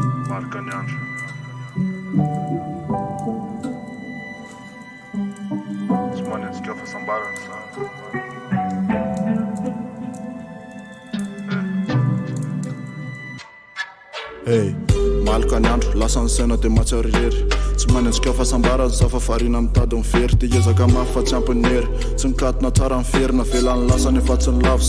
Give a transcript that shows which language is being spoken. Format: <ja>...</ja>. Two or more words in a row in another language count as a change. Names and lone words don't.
<pt>Marcanianjo. Esse mano disse que eu faço balança.</pt> <mg>Hey, Marcanianjo, lasa ny saina dia matsiarirery. Tsy manenjika fahasambarana za fa farina mitady ny fery. Dia ezaka mafy fa tsy ampiny hery. Tsy nikatona tsara ny fery na velany lasa nefa tsy ny lavo.</mg>